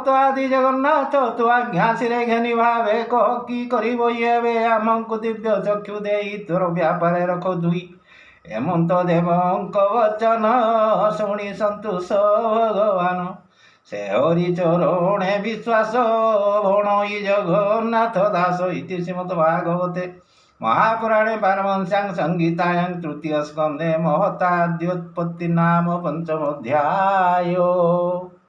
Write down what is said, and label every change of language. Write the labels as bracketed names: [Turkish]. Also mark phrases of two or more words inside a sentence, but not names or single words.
[Odia] ଆଦି ଜଗନ୍ନାଥ ତୁ ଆଜ୍ଞା ଶିରେ ଘେନି ଭାବେ କହ କି କରିବ ଏବେ ଆମକୁ ଦିବ୍ୟ ଚକ୍ଷୁ ଦେଇ ତୋର ବ୍ୟାପାରେ ରଖ ଦୁଇ ହେମନ୍ତ ଦେବଙ୍କ ବଚନ ଶୁଣି ସନ୍ତୋଷ ଭଗବାନ ସେ ହରି ଚରଣେ ବିଶ୍ୱାସ ଭଣଇ ଜଗନ୍ନାଥ ଦାସ [Sanskrit] ଇତି ଶ୍ରୀମଦ୍ ଭାଗବତେ महापुराणे पारमहंस्यां संगीतायां तृतीय स्कंदे महताद्योत्पत्ति नाम पंचमोऽध्यायो।